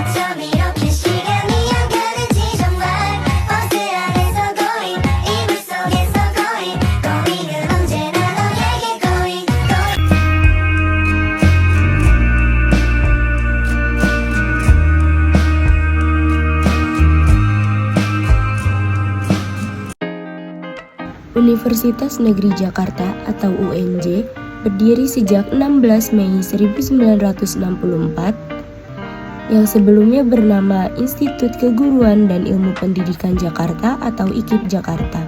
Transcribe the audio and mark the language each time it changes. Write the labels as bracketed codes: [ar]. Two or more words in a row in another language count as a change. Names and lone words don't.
[ko] 밤 이렇게 시간이 안 가는지 정말 버스 안에서 going 이불 속에서 going going은 언제나 너에게 going [id] Universitas Negeri Jakarta atau UNJ berdiri sejak 16 Mei 1964 yang sebelumnya bernama Institut Keguruan dan Ilmu Pendidikan Jakarta atau IKIP Jakarta.